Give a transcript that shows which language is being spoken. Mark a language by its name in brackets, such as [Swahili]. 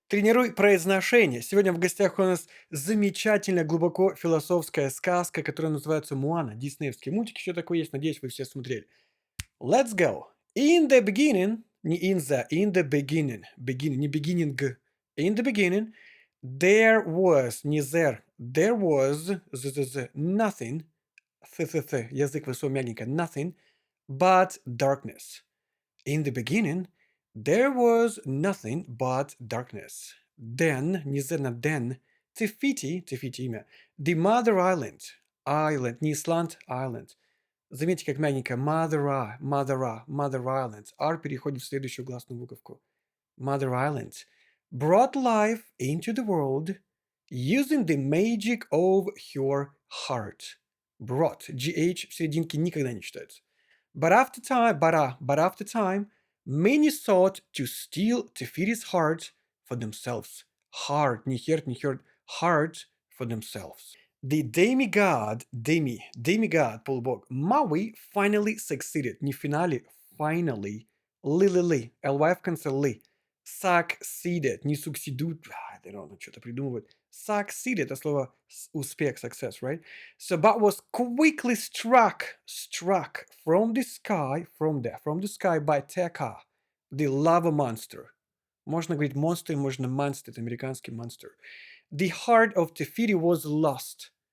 [Russian] Тренируй произношение. Сегодня в гостях у нас замечательная, глубоко философская сказка, которая называется «Моана». Диснеевский мультик еще такой есть, надеюсь, вы все смотрели. [English] Let's go. In the beginning, не in the beginning, beginning, не beginning, in the beginning, there was, не there was, nothing, [Russian] язык высоко мягенько, [English] nothing, but darkness. In the beginning, there was nothing but darkness. Then, не then, Te Fiti имя, the Mother Island, не Исланд, Island. [Russian] Заметьте, как мягенько, [English] Mother Island. [Russian] R переходит в следующую гласную буковку. [English] Mother Island brought life into the world using the magic of her heart. [Russian] Brought, GH в серединке никогда не читается. [English] But after time, many sought to steal Tefiti's heart for themselves. Heart, не heart for themselves. The demigod, полубог, Maui finally succeeded. [Russian] Не в финале, finally. Ли, ly в конце ли. [English] Succeeded, не succeeded, I don't know, [Russian] что-то придумывают. [English] Succeeded, [Russian] это слово успех, [English] success, right? So, but was quickly struck from the sky by Tekka, the lava monster. [Russian] Можно говорить monster, можно monster, это американский monster. [English] The heart of Tefiti was lost.